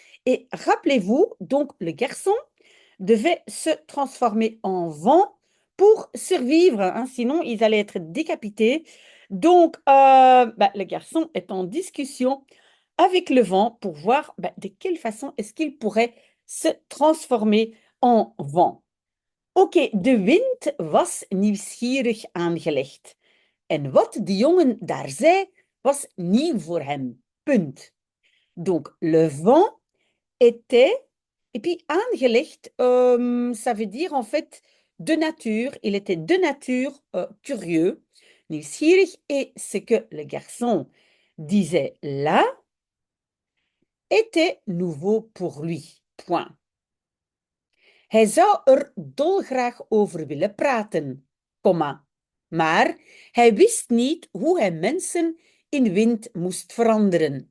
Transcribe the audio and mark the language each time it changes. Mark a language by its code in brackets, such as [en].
[fr] Et rappelez-vous, donc, le garçon devait se transformer en vent pour survivre, hein, sinon ils allaient être décapités. Donc, le garçon est en discussion avec le vent pour voir de quelle façon est-ce qu'il pourrait se transformer en vent. [nl] Oké, de wind was nieuwsgierig aangelegd. En wat de jongen daar zei, was nieuw voor hem. Punt. [fr] Donc, le vent était, et puis aangelegd, ça veut dire en fait de nature, il était de nature curieux, nieuwsgierig, et ce que le garçon disait là était nouveau pour lui. Point. [nl] Hij zou er dolgraag over willen praten, komma, maar hij wist niet hoe hij mensen in wind moest veranderen.